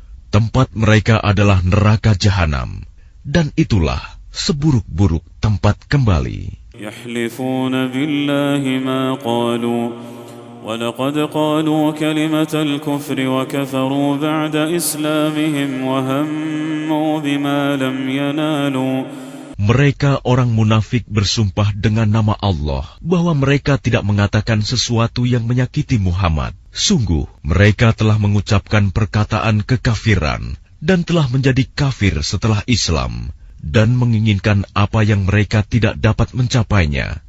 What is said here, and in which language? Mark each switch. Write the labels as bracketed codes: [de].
[id] Tempat mereka adalah neraka jahanam, dan itulah seburuk-buruk tempat kembali. [ar] يحلفون بالله ما قالوا ولقد قالوا كلمة الكفر وكفروا بعد إسلامهم وهموا بما لم ينالوا. [id] Mereka orang munafik bersumpah dengan nama Allah bahwa mereka tidak mengatakan sesuatu yang menyakiti Muhammad. Sungguh, mereka telah mengucapkan perkataan kekafiran dan telah menjadi kafir setelah Islam, dan menginginkan apa yang mereka tidak dapat mencapainya.